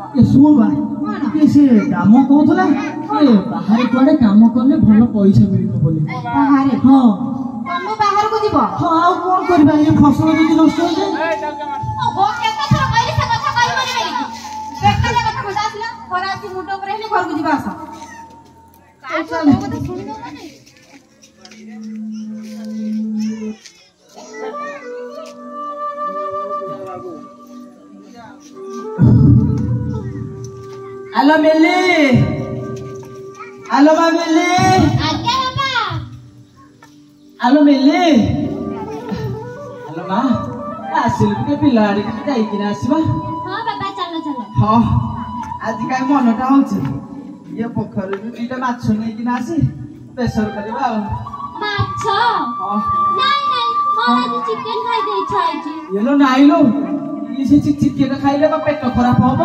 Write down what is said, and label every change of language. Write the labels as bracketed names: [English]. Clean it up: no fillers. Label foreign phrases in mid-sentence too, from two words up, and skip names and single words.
[Odia] ଶୁଣ ବା, ସେ କାମ କହୁଥିଲା ବାହାରେ କୁଆଡେ କାମ କଲେ ଭଲ ପଇସା ମିଳିବ ବୋଲି। ବାହାରେ? ତମେ ବାହାରକୁ ଯିବ? ଆଉ କଣ କରିବା, ଏ ଫସଲ ଯଦି ନଷ୍ଟ ହେଇଯାଏ। କେତେ ଥର କହିଲି ସେ କଥା କହିବନି ବୋଲି। ବେକାରିଆ କଥା କହୁଛ। ଆସିଲା ଖରା ଆସି ମୁଣ୍ଡ ଉପରେ ହେଲେ ଘରକୁ ଯିବା ଆସ। ହେଲୋ ମିଲି, ହେଲୋ ମାଁ ମିଲି। ଆଜ୍ଞା ବାବା। ହେଲୋ ମିଲି, ହେଲୋ ମାଁ। ଆସିଲୁ ଟିକେ ପିଲା ଆଡିକି ଯାଇକିନା ଆସିବା। ହଁ ବାବା ଚାଲ ଚାଲ। ହଁ ଆଜି କାହିଁ ମନଟା ହଉଛି ଇଏ ପୋଖରୀରୁ ଦିଟା ମାଛ ନେଇକିନା ଆସି ବେସର କରିବା ଆଉ। ମାଛ? ହଁ ନାଇଁ ନାଇଁ ମୋର ଆଜି ଚିକେନ ଖାଇତେ ଇଚ୍ଛା ହେଇଛି। ଇଲୋ ନାଇଲୋ ଇଏ ସେ ଚିକେନ ଖାଇଲେ ବା ପେଟ ଖରାପ ହବ।